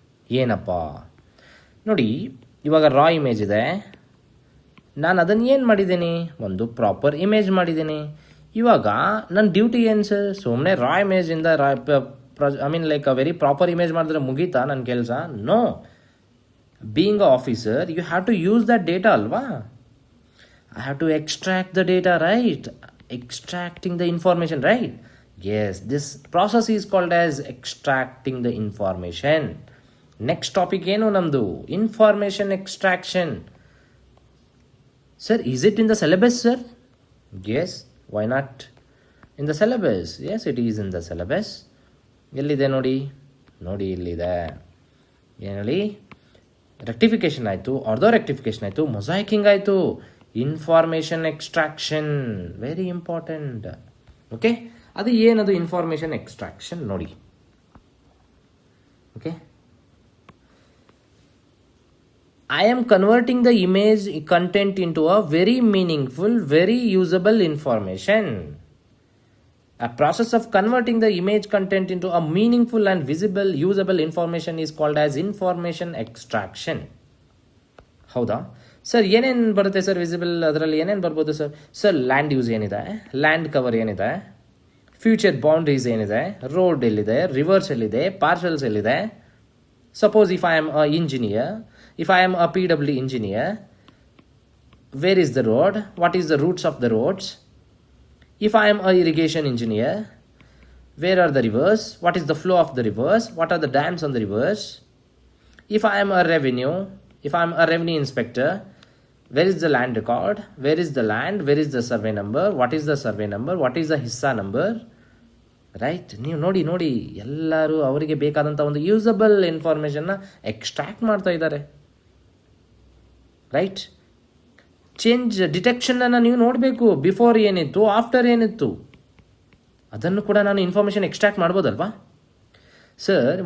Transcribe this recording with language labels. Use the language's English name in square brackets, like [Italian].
[Kannada] ಏನಪ್ಪ ನೋಡಿ, ಇವಾಗ ರಾ ಇಮೇಜ್ ಇದೆ, ನಾನು ಅದನ್ನು ಏನು ಮಾಡಿದ್ದೀನಿ, ಒಂದು ಪ್ರಾಪರ್ ಇಮೇಜ್ ಮಾಡಿದ್ದೀನಿ. ಇವಾಗ ನನ್ನ ಡ್ಯೂಟಿ ಏನು ಸರ್, ಸುಮ್ಮನೆ ರಾ ಇಮೇಜಿಂದ [English] like a very proper image [Kannada] ಮಾಡಿದ್ರೆ ಮುಗೀತಾ ನನ್ನ ಕೆಲಸ? No. [English] being a officer you have to use that data [Kannada] ಅಲ್ವಾ. [English] I have to extract the data, right? Extracting the information, right? Yes, this process is called as extracting the information. Next topic [Kannada] ಏನು ನಮ್ಮದು, [English] information extraction. Sir, is it in the syllabus, sir? Yes, why not? In the syllabus. Yes, it is in the syllabus. [Kannada] ಎಲ್ಲಿದೆ ನೋಡಿ ಇಲ್ಲಿದೆ. ಏನು ಹೇಳಿ, rectification ಆಯಿತು, order rectification ಆಯಿತು, ಮೊಸಾಯಿಕಿಂಗ್ ಆಯಿತು, [English] Information extraction very important. [Kannada] Okay, ಅದು ಏನದು ಇನ್ಫಾರ್ಮೇಷನ್ ಎಕ್ಸ್ಟ್ರಾಕ್ಷನ್ ನೋಡಿ. [English] Okay, I am converting the image content into a very meaningful, very usable information. A process of converting the image content into a meaningful and visible, usable information is called as information extraction. [Kannada] ಹೌದಾ sir? ಏನೇನು ಬರುತ್ತೆ sir visible? ಅದರಲ್ಲಿ ಏನೇನು ಬರ್ಬೋದು sir? Sir, land use ಏನಿದೆ, land cover ಏನಿದೆ, future boundaries ಏನಿದೆ, road ಎಲ್ಲಿದೆ, ರಿವರ್ಸ್ ಎಲ್ಲಿದೆ, ಪಾರ್ಸಲ್ಸ್ ಎಲ್ಲಿದೆ. [English] Suppose if I am a engineer, if I am a PW engineer, where is the road, what is the routes of the roads. If I am a irrigation engineer, where are the rivers, what is the flow of the rivers, what are the dams on the rivers. If I am a revenue, if I am a revenue inspector, where is the land record, where is the land, where is the survey number, what is the survey number, what is the hissa number, right? [Kannada] ನೀವು ನೋಡಿ ಎಲ್ಲರೂ ಅವರಿಗೆ ಬೇಕಾದಂಥ ಒಂದು usable ಇನ್ಫಾರ್ಮೇಷನ್ನ extract ಮಾಡ್ತಾ ಇದ್ದಾರೆ, right? Change ಡಿಟೆಕ್ಷನನ್ನು ನೀವು ನೋಡಬೇಕು, ಬಿಫೋರ್ ಏನಿತ್ತು, ಆಫ್ಟರ್ ಏನಿತ್ತು, ಅದನ್ನು ಕೂಡ ನಾನು ಇನ್ಫಾರ್ಮೇಷನ್ ಎಕ್ಸ್ಟ್ರಾಕ್ಟ್ ಮಾಡ್ಬೋದಲ್ವಾ ಸರ್?